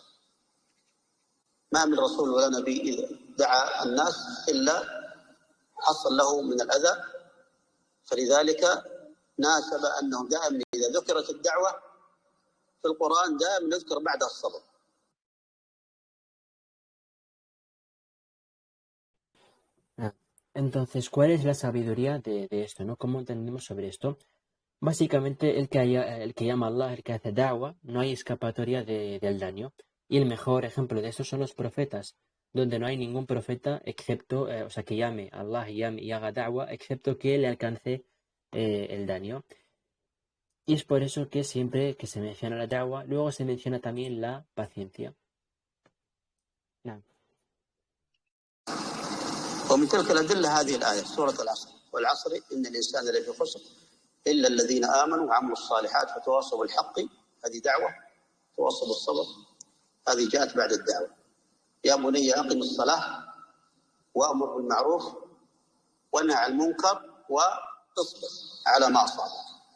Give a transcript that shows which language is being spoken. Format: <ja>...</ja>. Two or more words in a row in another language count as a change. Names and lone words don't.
<ar>ما من رسول ولا نبي إذا دعا الناس إلا حصل له من الأذى، فلذلك ناسب أنه دائما إذا ذكرت الدعوة في القرآن دائما يذكر بعدها الصبر.</ar> <es>Entonces, ¿cuál es la sabiduría de esto, no? ¿Cómo entendemos sobre esto? Básicamente, el que llama a Allah, el que hace da'wah, no hay escapatoria del daño. Y el mejor ejemplo de eso son los profetas, donde no hay ningún profeta excepto, o sea, que llame a Allah y haga da'wah, excepto que le alcance el daño. Y es por eso que siempre que se menciona la da'wah, luego se menciona también la paciencia. No.</es> <ar>ومن تلك الأدلة هذه الآية سورة العصر والعصر إن الإنسان لفي خسر إلا الذين آمنوا وعملوا الصالحات فتواصوا بالحق. هذه دعوة، تواصوا بالصبر، هذه جاءت بعد الدعوة. يا بني أقم الصلاة وأمر بالمعروف وانهى عن المنكر واصبر على ما أصابك.</ar>